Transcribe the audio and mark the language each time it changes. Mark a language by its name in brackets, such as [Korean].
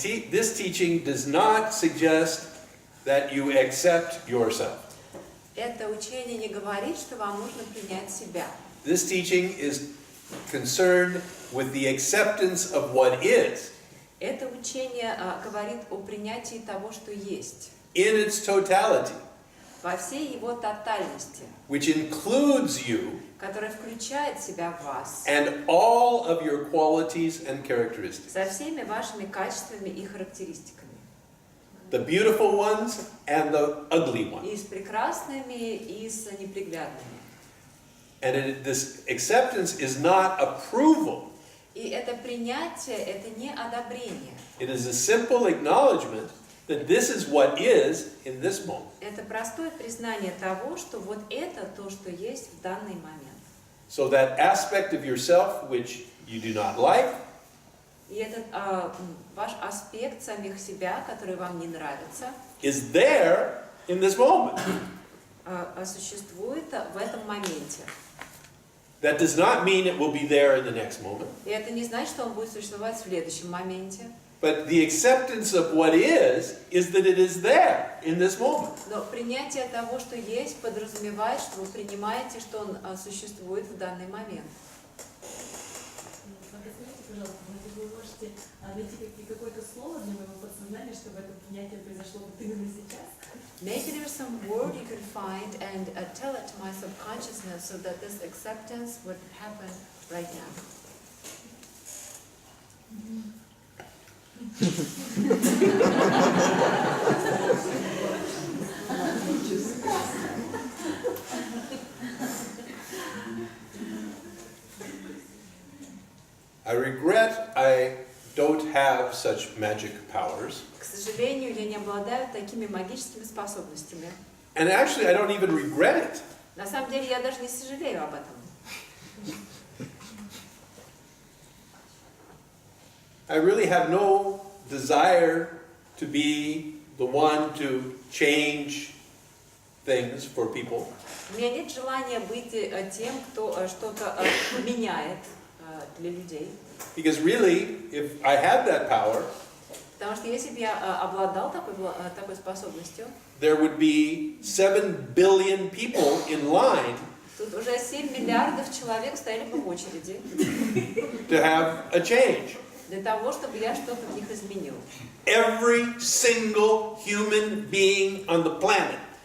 [English] This teaching does not suggest that you accept yourself. [Russian] Это учение не говорит, что вам нужно принять себя. [English] This teaching is concerned with the acceptance of what is. [Russian] Это учение говорит о принятии того, что есть. [English] In its totality. [Russian] Во всей его тотальности. [English] Which includes you. [Russian] Которая включает в себя вас. [English] And all of your qualities and characteristics. [Russian] Со всеми вашими качествами и характеристиками. [English] The beautiful ones and the ugly ones. [Russian] И с прекрасными, и с неприглядными. [English] And this acceptance is not approval. [Russian] И это принятие, это не одобрение. [English] It is a simple acknowledgement that this is what is in this moment. [Russian] Это простое признание того, что вот это то, что есть в данный момент. [English] So that aspect of yourself which you do not like, [Russian] и этот ваш аспект самих себя, который вам не нравится, [English] is there in this moment. [Russian] Существует в этом моменте. [English] That does not mean it will be there in the next moment. [Russian] И это не значит, что он будет существовать в следующем моменте. [English] But the acceptance of what is that it is there in this moment. [Russian] Но принятие того, что есть, подразумевает, что вы принимаете, что он существует в данный момент. Объясните, пожалуйста, вы можете найти какое-то слово для моего подсознания, чтобы это принятие произошло вот именно сейчас? [English] Maybe there's some word you can find and tell it to my subconsciousness so that this acceptance would happen right now. I regret I don't have such magic powers. [Russian] К сожалению, я не обладаю такими магическими способностями. [English] And actually, I don't even regret it. [Russian] На самом деле, я даже не сожалею об этом. [English] I really have no desire to be the one to change things for people. [Russian] У меня нет желания быть тем, кто что-то меняет для людей. [English] Because really, if I had that power, [Russian] Потому что если бы я обладал такой способностью, [English] there would be 7 billion people in line [Russian] тут уже 7 миллиардов человек стояли бы в очереди [English] to have a change. [Russian] для того, чтобы я что-то в них изменил. [English] Every single human being on the planet